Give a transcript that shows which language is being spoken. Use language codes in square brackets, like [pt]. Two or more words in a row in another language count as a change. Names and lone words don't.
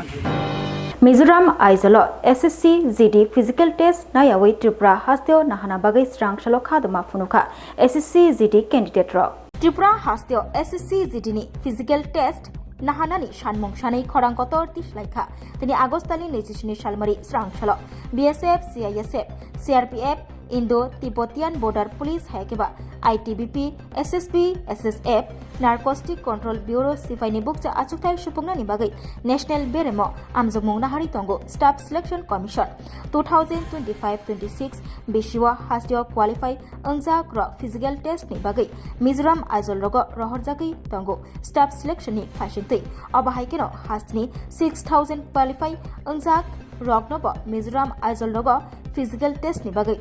[trp] मिजोराम आइजलो [en] SSC GD physical test [trp] नायावै त्रिपुरा हास्तेव नाहाना बागै स्रांसालो खादमा फुनुखा एसएससी [en] GD candidate [trp] र त्रिपुरा हास्तेव एसएससी जीडी नि [en] physical test [trp] नाहानानि सानमुं सानै खरांकतर तिस्लायखा तिनि आगस्टानि 25 सालमारि स्रांसालो बीएसएफ सीआईएसएफ सीआरपीएफ इंडो तिब्बतियान बॉर्डर पुलिस हायकेबा आईटीबीपी एसएसबी एसएसएफ नार्कोटिक कंट्रोल ब्यूरो सिफाइनि बुकजा आचुकथाय सुपुंनानि बागै नेशनल बेरेमो आमजमुं नाहारि तंगो स्टाफ सिलेक्शन कमिशन 2025-26 बिशिवा हास्टियो क्वालिफाई अंजाक र [en] physical test [trp] नि बागै मिजोराम आइजल रग रहरजागै तंगो स्टाफ सिलेक्शन नि फासिंतै अबाहायकेनो हास्टिनि 6000 क्वालिफाई अंजाक रगनब मिजोराम आइजल रग [en] physical test [trp] नि बागै